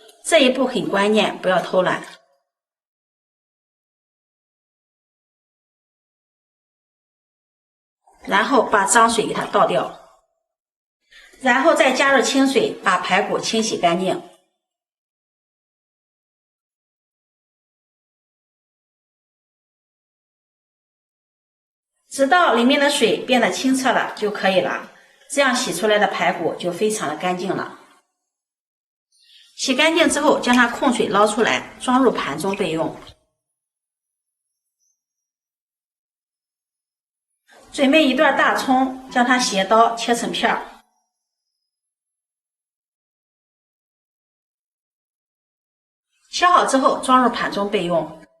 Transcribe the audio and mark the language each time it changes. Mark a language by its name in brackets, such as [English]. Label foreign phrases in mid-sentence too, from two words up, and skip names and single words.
[Chinese] 這一步很關鍵，不要偷懶。然後把髒水給它倒掉，然後再加入清水，把排骨清洗乾淨。直到裡面的水變得清澈了就可以了，這樣洗出來的排骨就非常的乾淨了。洗乾淨之後，将它控水撈出來，裝入盤中備用。準備一段大蔥，將它斜刀切成片兒。切好之後，裝入盤中備用。